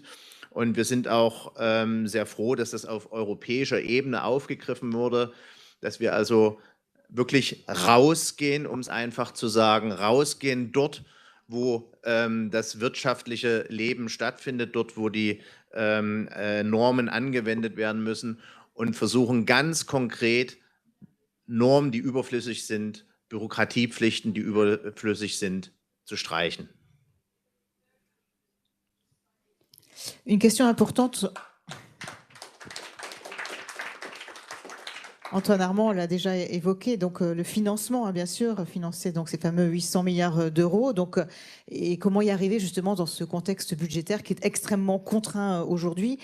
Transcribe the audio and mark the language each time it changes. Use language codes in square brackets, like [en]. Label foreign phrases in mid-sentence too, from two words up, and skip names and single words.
[de] Und wir sind auch sehr froh, dass das auf europäischer Ebene aufgegriffen wurde, dass wir also wirklich rausgehen, um es einfach zu sagen, rausgehen dort, wo das wirtschaftliche Leben stattfindet, dort, wo die Normen angewendet werden müssen und versuchen ganz konkret Normen, die überflüssig sind, Bürokratiepflichten, die überflüssig sind, zu streichen. [fr] Une question importante. Antoine Armand l'a déjà évoqué, donc le financement, hein, bien sûr, financer donc ces fameux 800 milliards d'euros. Donc, et comment y arriver justement dans ce contexte budgétaire qui est extrêmement contraint aujourd'hui.